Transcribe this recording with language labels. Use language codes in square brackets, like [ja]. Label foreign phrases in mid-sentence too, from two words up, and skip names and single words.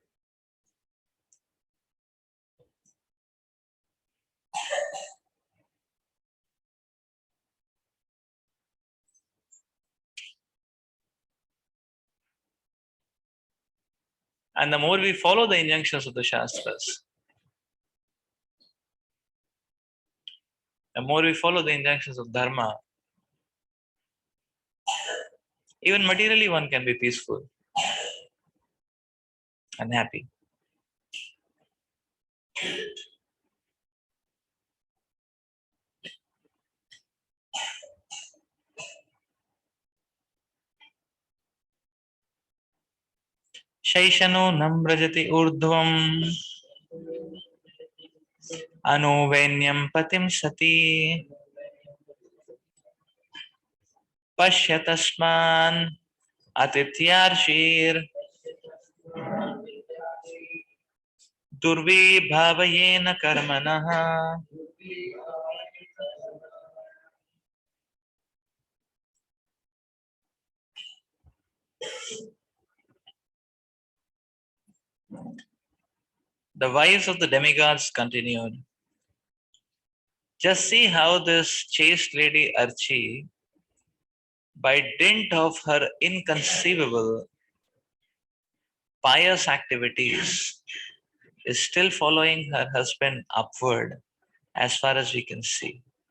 [en] And the more we follow the injunctions of the Shastras, the more we follow the injunctions of Dharma, even materially one can be peaceful and happy. [sa] Shaishano nambrajati urdhvam anuvenyam patim sati pashyatasman atityarshir durvibhavayena karmanah. [en] The wives of the demigods continued. Just see how this chaste lady Archi, by dint of her inconceivable pious activities, is still following her husband upward as far as we can see.